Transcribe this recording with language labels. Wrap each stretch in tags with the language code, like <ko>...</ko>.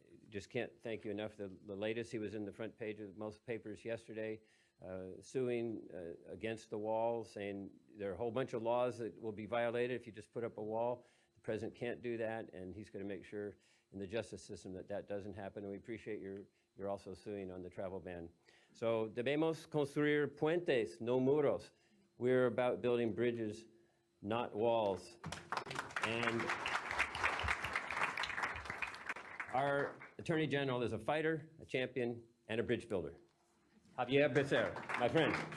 <en>Just can't thank you enough. The latest, he was in the front page of most papers yesterday, suing against the wall, saying there are a whole bunch of laws that will be violated if you just put up a wall. The president can't do that, and he's going to make sure in the justice system that that doesn't happen. And we appreciate you're also suing on the travel ban.</en> <es>So debemos construir puentes, no muros.</es> <en>We're about building bridges, not walls. And our Attorney General is a fighter, a champion, and a bridge builder. Javier Becerra, my friend.</en>